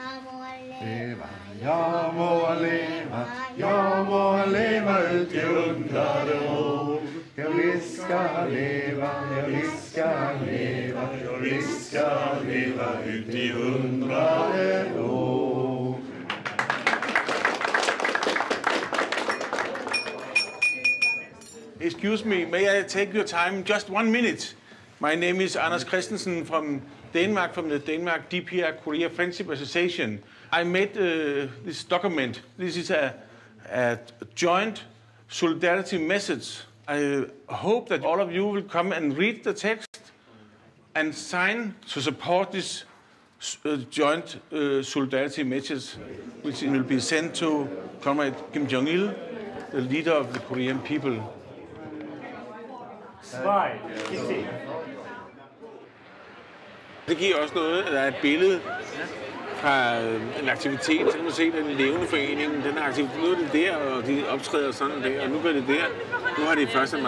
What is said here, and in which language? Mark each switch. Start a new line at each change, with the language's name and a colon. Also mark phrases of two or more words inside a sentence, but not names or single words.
Danish: Jeg må leve, jeg må leve det 100 år. Jeg skal leve, jeg skal leve, jeg skal leve det 100 år.
English: Excuse me, may I take your time just 1 minute? My name is Anders Christensen from Denmark, from the Denmark DPR Korea Friendship Association. I made this document. This is a joint solidarity message. I hope that all of you will come and read the text and sign to support this joint solidarity message, which will be sent to Comrade Kim Jong-il, the leader of the Korean people.
Danish: Det giver også noget, at der er et billede fra en aktivitet, så kan man se, at den levende forening, den er aktivitet, nu er det der, og de optræder sådan der, og nu er det der, nu har de 1.